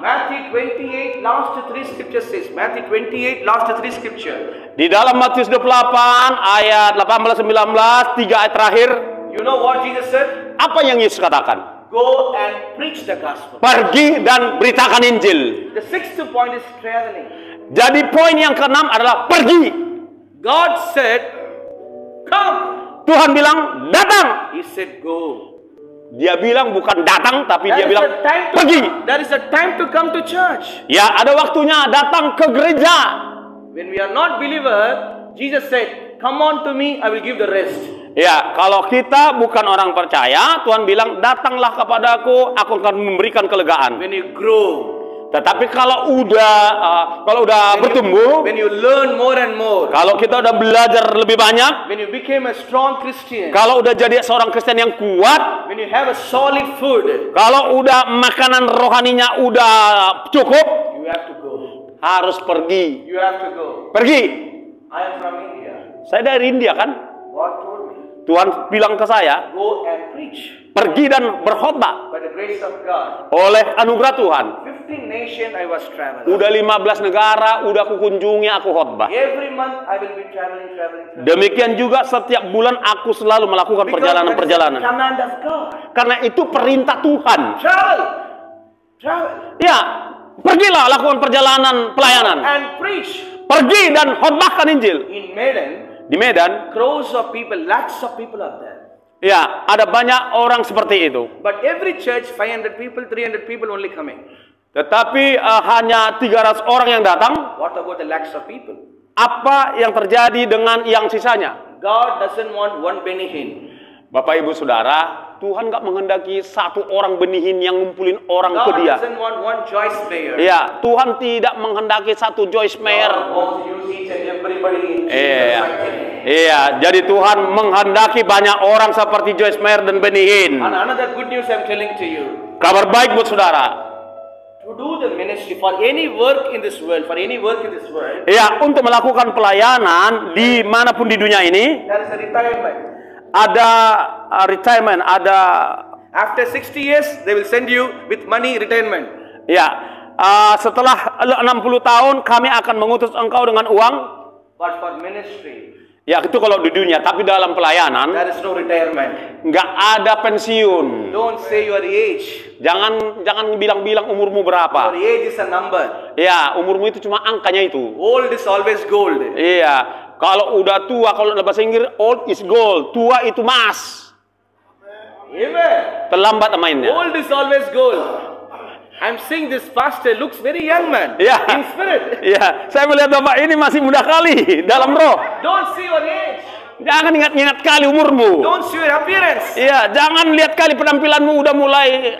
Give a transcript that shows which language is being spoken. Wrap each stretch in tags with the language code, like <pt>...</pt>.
<en>Matthew 28, last 3 scriptures says. Matthew 28, last 3 scripture.</en> <id>Di dalam Matius 28 ayat 18-19, 3 ayat terakhir.</id> <en>You know what Jesus said?</en> <id>Apa yang Yesus katakan?</id> <en>Go and preach the gospel.</en> <id>Pergi dan beritakan Injil.</id> <en>The sixth point is traveling.</en> <id>Jadi poin yang keenam adalah pergi.</id> <en>God said, come.</en> <id>Tuhan bilang datang.</id> <en>He said, go.</en> <id>Dia bilang bukan datang, tapi dia</id> <en>There is</en> <id>bilang</id> <en>a time to</en> <id>pergi.</id> <en>There is a time to come to church.</en> <id>Ya, ada waktunya datang ke gereja.</id> <en>When we are not believer, Jesus said, come on to me, I will give the rest.</en> <id>Ya, kalau kita bukan orang percaya, Tuhan bilang, datanglah kepadaku, aku akan memberikan kelegaan.</id> <en>When you grow,</en> <id>Tetapi kalau udah bertumbuh,</id> <en>when you learn more and more,</en> <id>kalau kita udah belajar lebih banyak,</id> <en>when you became a strong Christian,</en> <id>kalau udah jadi seorang Kristen yang kuat,</id> <en>when you have a solid food,</en> <id>kalau udah makanan rohaninya udah cukup,</id> <en>you have to go.</en> <id>harus pergi.</id> <en>You have to go.</en> <id>Pergi.</id> <en>I am from India.</en> <id>Saya dari India kan?</id> <en>God told me,</en> <id>Tuhan bilang ke saya,</id> <en>go and preach.</en> <id>pergi dan berkhotbah.</id> <en>By the grace of God,</en> <id>Oleh anugerah Tuhan,</id> <en>15 nations I was traveling.</en> <id>udah 15 negara, udah aku kunjungi, aku khotbah.</id> <en>Every month I will be traveling.</en> <id>Demikian juga setiap bulan aku selalu melakukan</id> <en>Because that is the</en> <id>perjalanan-perjalanan.</id> <en>command of God.</en> <id>Karena itu perintah Tuhan.</id> <en>Travel.</en> <id>Ya, pergilah lakukan perjalanan pelayanan.</id> <en>And preach.</en> <id>Pergi dan khotbahkan Injil.</id> <en>In Medan,</en> <id>Di Medan,</id> <en>crores of people, lakhs of people are there.</en> <id>ya, ada banyak orang seperti itu.</id> <en>But every church, 500 people, 300 people only coming.</en> <id>Tetapi hanya 300 orang yang datang.</id> <en>What about the lakhs of people?</en> <id>Apa yang terjadi dengan yang sisanya?</id> <en>God doesn't want one Benny Hinn.</en> <id>Bapak Ibu Saudara, Tuhan nggak menghendaki satu orang benihin yang ngumpulin orang ke</id> <en>God</en> <id>dia.</id> <en>doesn't want one Joyce Mayer.</en> <id>Ya, Tuhan tidak menghendaki satu Joyce Mayer.</id> <en>God wants to use each and everybody in Jesus'</en> <id>Iya,</id> <en>mighty name.</en> <id>iya. Jadi Tuhan menghendaki banyak orang seperti Joyce Mayer dan Benny Hinn.</id> <en>And another good news I'm telling to you.</en> <id>Kabar baik buat saudara.</id> <en>To do the ministry for any work in this world,</en> <id>Ya, untuk melakukan pelayanan dimanapun di dunia ini,</id> <en>there is a retirement.</en> <id>ada retirement, ada</id> <en>After 60 years, they will send you with money retirement.</en> <id>ya. Setelah 60 tahun kami akan mengutus engkau dengan uang.</id> <en>But for ministry,</en> <id>Ya, itu kalau di dunia, tapi dalam pelayanan</id> <en>there is no retirement.</en> <id>nggak ada pensiun.</id> <en>Don't say your age.</en> <id>Jangan bilang-bilang umurmu</id> <en>Your</en> <id>berapa.</id> <en>age is a number.</en> <id>Ya, umurmu itu cuma angkanya itu.</id> <en>Old is always gold.</en> <id>Iya, kalau udah tua, kalau dalam bahasa Inggris</id> <en>old is gold,</en> <id>tua itu emas.</id> <en>Amen.</en> <id>Terlambat mainnya.</id> <en>Old is always gold. I'm saying this pastor looks very young man.</en> <id>Ya,</id> <en>In spirit.</en> <id>ya, saya melihat bapak ini masih muda kali dalam roh.</id> <en>Don't see your age.</en> <id>Jangan ingat-ingat kali umurmu.</id> <en>Don't see your appearance.</en> <id>Iya, jangan lihat kali penampilanmu udah mulai.</id>